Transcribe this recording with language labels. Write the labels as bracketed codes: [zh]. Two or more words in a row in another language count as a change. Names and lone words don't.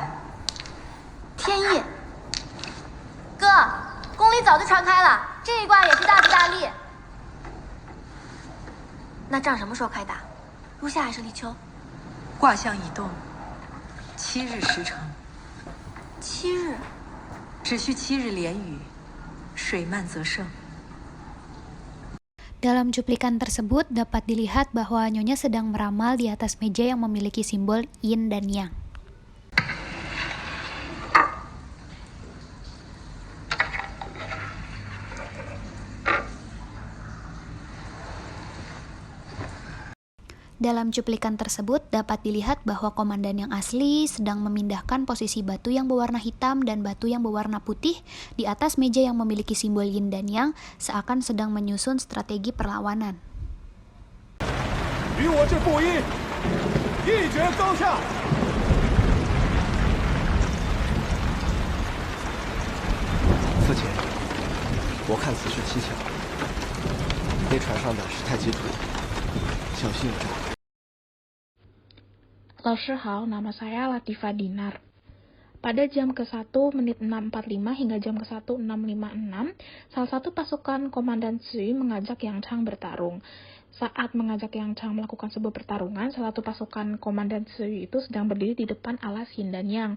[zh] 天意，哥，宫里早就传开了，这一卦也是大吉大利。那仗什么时候开打？入夏还是立秋？卦象已动，7日时成。 7日。只需7日连雨，水漫则盛。 [id] Dalam cuplikan tersebut dapat dilihat bahwa Nyonya sedang meramal di atas meja yang memiliki simbol yin dan yang. Dalam cuplikan tersebut dapat dilihat bahwa komandan yang asli sedang memindahkan posisi batu yang berwarna hitam dan batu yang berwarna putih di atas meja yang memiliki simbol yin dan yang, seakan sedang menyusun strategi perlawanan. [zh] 与我这布衣一决高下。父亲，我看此事蹊跷，那船上的是太极图，小心有诈。老师好, [id] nama saya Latifah Dinar. Pada jam ke-1 menit 6.45 hingga jam ke-1 6.56, salah satu pasukan Komandan Sui mengajak Yang Chang bertarung. Saat mengajak Yang Chang melakukan sebuah pertarungan, salah satu pasukan Komandan Tzu itu sedang berdiri di depan alas Yin dan Yang.